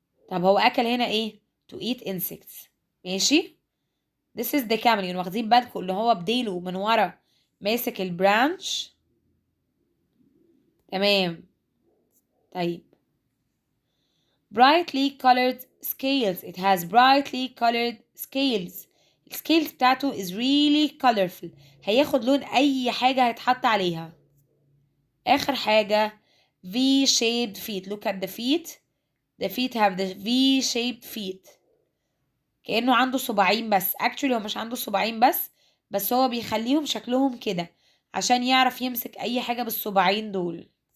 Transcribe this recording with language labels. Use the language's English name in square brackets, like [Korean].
[Arabic] طب هو أكل هنا ايه؟ [English] to eat insects. ماشي. this is the chameleon. [Arabic] واخدين بالكم اللي هو بديله من ورا ماسك البرانش. تمام. [English] طيب brightly colored scales. it has brightly colored scales. [Arabic] السكيلز بتاعته [English] is really colorful. [Arabic] هياخد لون أي حاجة هيتحط عليها. آخر حاجة [English] V-shaped feet. look at the feet. the feet have the V-shaped feet. [Arabic] كأنه عنده صباعين بس. actually هو مش عنده صباعين بس هو بيخليهم شكلهم كده عشان يعرف يمسك أي حاجة بالصباعين دول.